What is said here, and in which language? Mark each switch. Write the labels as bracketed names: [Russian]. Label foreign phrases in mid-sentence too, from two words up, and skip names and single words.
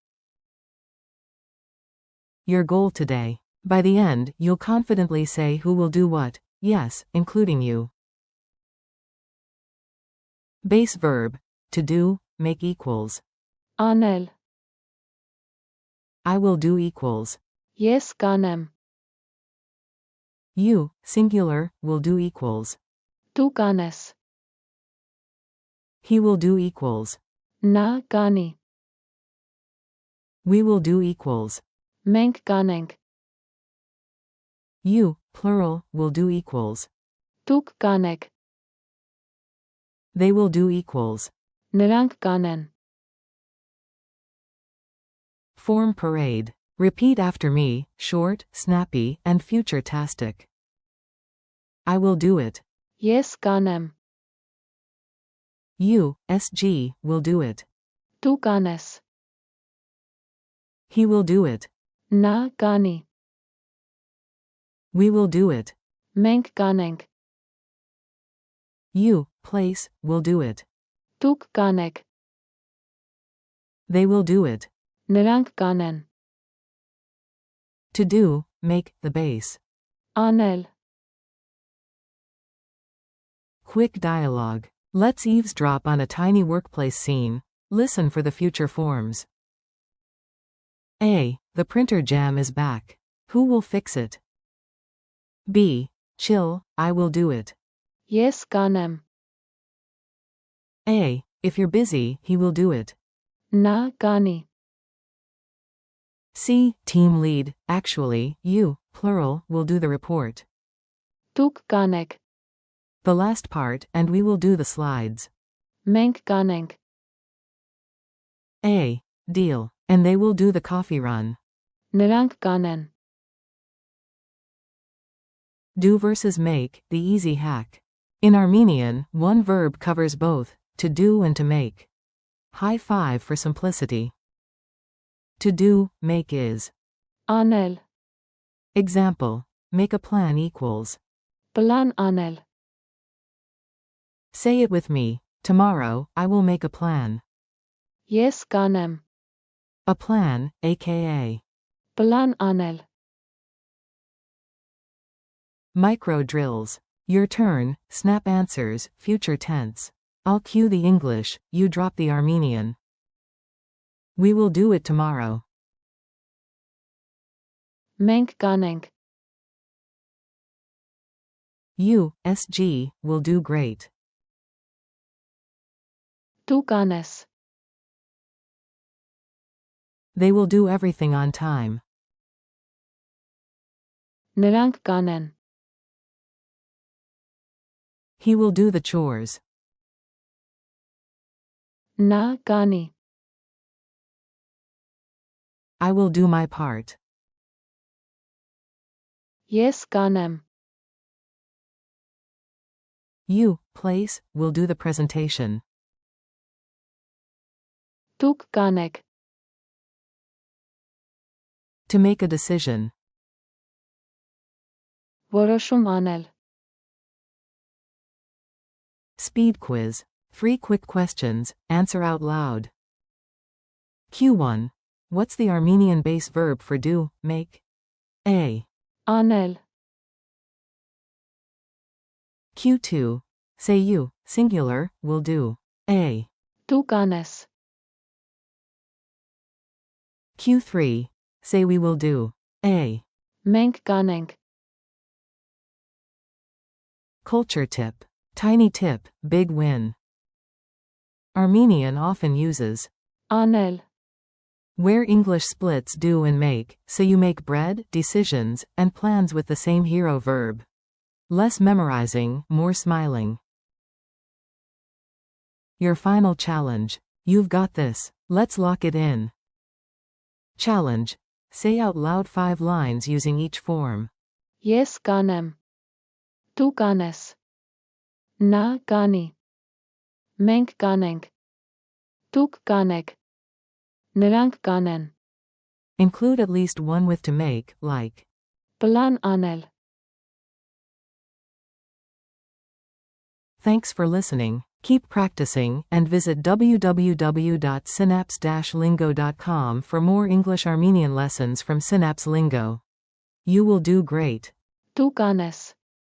[English] Your goal today. By the end, you'll confidently say who will do what, yes, including you. Base verb, to do, make equals. [Armenian] Անել. [English] I will do equals. [Armenian] Ես կանեմ. [English] You, singular, will do equals. [Armenian] Դու կանես. [English] He will do equals. [Armenian] Նա կանի. [English] We will do equals. [Armenian] Մենք կանենք. [English] You, plural, will do equals. [Armenian] Դուք կանեք. [English] They will do equals. [Armenian] Նրանք կանեն. [English] Form parade. Repeat after me, short, snappy, and future-tastic. I will do it. [Armenian] Ես կանեմ. [English] You, SG, will do it. [Armenian] Դու կանես. [English] He will do it. [Armenian] Նա կանի. [English] We will do it. [Armenian] Մենք կանենք. [English] You, place, will do it. [Armenian] Դուք կանեք. [English] They will do it. [Armenian] Նրանք կանեն. [English] To do, make, the base. [Armenian] Անել. [English] Quick dialogue. Let's eavesdrop on a tiny workplace scene. Listen for the future forms. A. The printer jam is back. Who will fix it? B. Chill, I will do it. [Armenian] Ես կանեմ. [English] A. If you're busy, he will do it. [Armenian] Նա կանի. [English] C. Team lead, actually, you, plural, will do the report. [Armenian] Դուք կանեք. [English] The last part, and we will do the slides. [Armenian] Մենք կանենք. [English] A. Deal, and they will do the coffee run. [Armenian] Նրանք կանեն. [English] Do versus make, the easy hack. In Armenian, one verb covers both, to do and to make. High five for simplicity. To do, make is. [Armenian] Անել. [English] Example. Make a plan equals. [Armenian] Պլան անել. [English] Say it with me. Tomorrow, I will make a plan. [Armenian] Ես կանեմ. [English] A plan, aka. [Armenian] Պլան անել. [English] Micro drills. Your turn, snap answers, future tense. I'll cue the English, you drop the Armenian. We will do it tomorrow. [Armenian] Մենք կանենք. [English] You, SG, will do great. [Armenian] Դու կանես. [English] They will do everything on time. [Armenian] Նրանք կանեն. [English] He will do the chores. [Armenian] Նա կանի. [English] I will do my part. [Armenian] Ես կանեմ. [English] You, place, will do the presentation. [Armenian] Դուք կանեք. [English] To make a decision. [Armenian] Որոշում անել. [English] Speed quiz. 3 quick questions, answer out loud. Q1. What's the Armenian base verb for do, make? A. [Armenian] Անել. [English] Q2. Say you, singular, will do. A. [Armenian] Դու կանես. [English] Q3. Say we will do. A. [Armenian] Մենք կանենք. [English] Culture tip. Tiny tip, big win. Armenian often uses [Armenian] Անել. [English] where English splits do and make, so you make bread, decisions, and plans with the same hero verb. Less memorizing, more smiling. Your final challenge. You've got this. Let's lock it in. Challenge. Say out loud 5 lines using each form. [Armenian] Ես կանեմ։ Դու կանես։ Նա կանի։ Մենք կանենք։ Դուք կանեք։ Նրանք կանեն։ [English] Include at least one with to make, like. [Armenian] Պլան անել։ [English] Thanks for listening. Keep practicing, and visit www.synapse-lingo.com for more English Armenian lessons from Synapse Lingo. You will do great. [Armenian] Դու կանես։